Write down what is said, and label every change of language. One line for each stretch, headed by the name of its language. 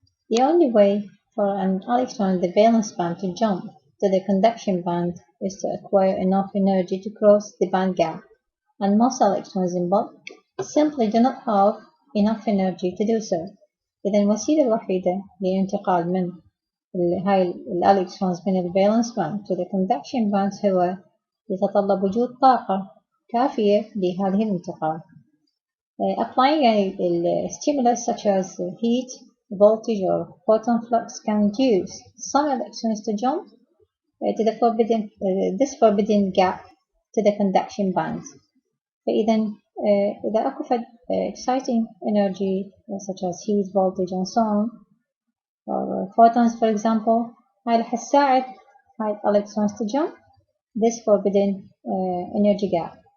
English: The only way for an electron in the valence band to jump to the conduction band is to acquire enough energy to cross the band gap, and most electrons in bulk simply do not have enough energy to do so.
Arabic: إذا الوسيلة الوحيدة للانتقال من هاي الالكترونز من الفالنس باند
English: to the conduction band
Arabic: هو يتطلب وجود طاقة كافية لهذه الانتقال.
English: Applying a stimulus such as heat, voltage, or photon flux can induce some electrons to jump to the this forbidden gap to the conduction band.
Arabic: فإذا إذا أكو
English: exciting energy such as heat, voltage, and so on, or photons for example,
Arabic: هاي رح تساعد هاي
English: electrons to jump this forbidden energy gap.